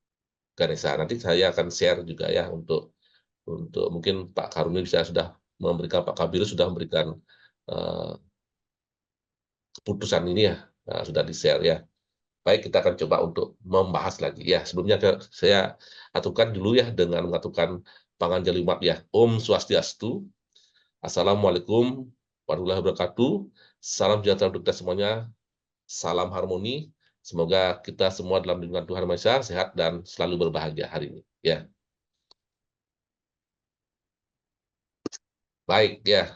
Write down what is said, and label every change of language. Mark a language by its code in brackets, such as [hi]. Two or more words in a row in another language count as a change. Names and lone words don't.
[id] Nanti saya akan share juga ya untuk mungkin Pak Karuni bisa sudah memberikan, Pak Kabiru sudah memberikan keputusan ini ya, sudah di-share ya. Baik, kita akan coba untuk membahas lagi ya. Sebelumnya saya aturkan dulu ya dengan mengaturkan [ban] panganjali umat [id] ya. [ban] Om Swastiastu. [ar] السلام عليكم ورحمة الله وبركاته. [id] Salam sejahtera untuk kita semuanya. Salam harmoni. Semoga kita semua dalam lindungan Tuhan Maha Esa sehat dan selalu berbahagia hari ini ya. Baik ya.